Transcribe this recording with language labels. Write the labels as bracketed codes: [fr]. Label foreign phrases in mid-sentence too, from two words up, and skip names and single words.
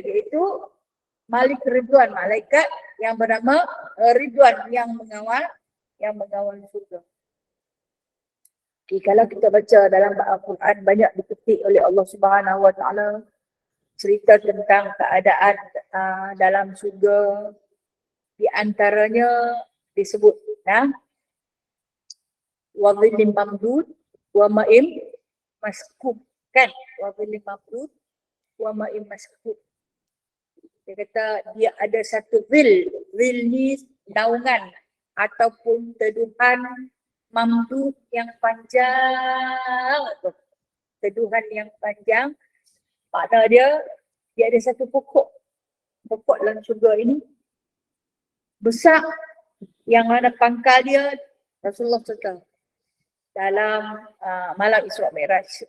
[ms] Iaitu Malik Ridwan, malaikat yang bernama Ridwan yang mengawal surga. Okay, kalau kita baca dalam Al-Quran banyak diketik oleh Allah [ar] سبحانه وتعالى [ms] cerita tentang keadaan dalam surga. Di antaranya disebut [ar] وظل ممدود وماء مسكوب, [ms] kan? [ar] وظل ممدود وماء مسكوب. [ms] Dia kata dia ada satu zil ni naungan ataupun teduhan mamdud yang panjang. Teduhan yang panjang, makna dia ada satu pokok dalam syurga ini besar, yang mana pangkal dia Rasulullah SAW dalam malam Isra Mi'raj.